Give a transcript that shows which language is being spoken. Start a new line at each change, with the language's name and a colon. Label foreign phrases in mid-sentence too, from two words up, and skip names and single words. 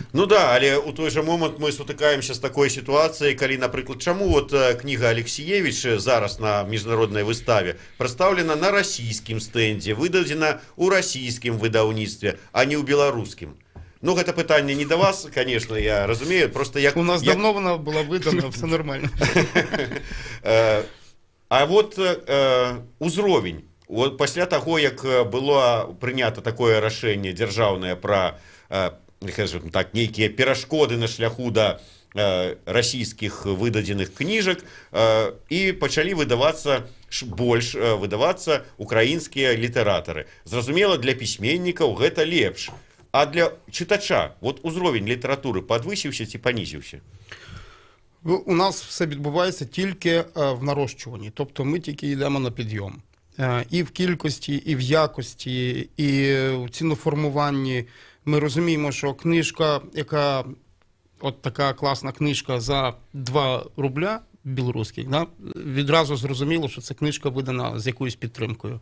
Belarusian: Але у той жа момант мы сутыкаемся з такой сітуацыяй, калі, напрыклад, чаму кніга Алексіевіч зараз на міжнароднай выставе прадстаўлена на расійскім стэндзе, выдадзена ў расійскім выдаўніцтве, а не ў беларускім. Гэта пытанне не да вас, конечно, я разумею, просто як...
Ukrainian: У нас давно вона була видана, все нормально.
Belarusian: А вот узровень, Вот пасля таго, як было прынята такое рашэнне дзяржаўнае пра, скажем так, нейкія перашкоды на шляху да расійскіх выдадзеных кніжак, і пачалі больш выдавацца украінскія літаратары. Зразумела, для пісьменнікаў гэта лепш. А для чытача вот узровень літаратуры падвысіўся ці панізіўся?
Ukrainian: У нас все відбувається тільки в нарощуванні. Тобто ми тільки йдемо на підйом. І в кількості, і в якості, і в ціноформуванні. Ми розуміємо, що книжка, яка от така класна книжка за 2 рубля білоруських, да, відразу зрозуміло, що це книжка видана з якоюсь підтримкою.